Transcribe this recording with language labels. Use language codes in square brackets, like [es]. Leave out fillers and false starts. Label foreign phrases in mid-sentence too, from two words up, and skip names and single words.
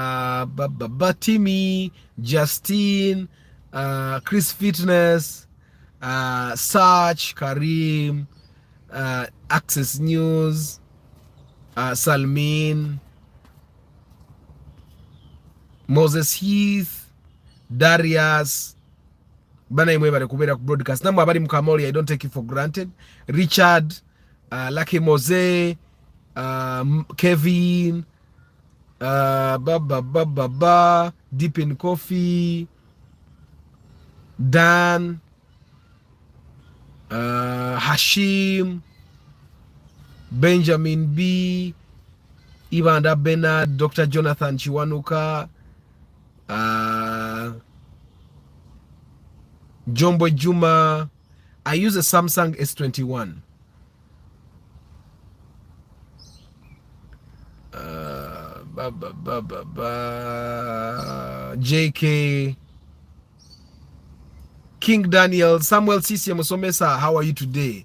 [rn] Timmy, Justine, Chris Fitness, Search, Karim, Access News, Salmin, Moses Heath, Darius, bana imwe bari kubera ku broadcast namwe abari mukamoli. [en] I don't take it for granted. Richard, Lucky Mose, Kevin, Deep in Coffee, Dan, Hashim, Benjamin B, Ibanda Bernard, Dr. Jonathan Chiwanuka, Jombo Juma. I use a Samsung S21. JK, King Daniel, Samuel Sisi Musomesa, how are you today?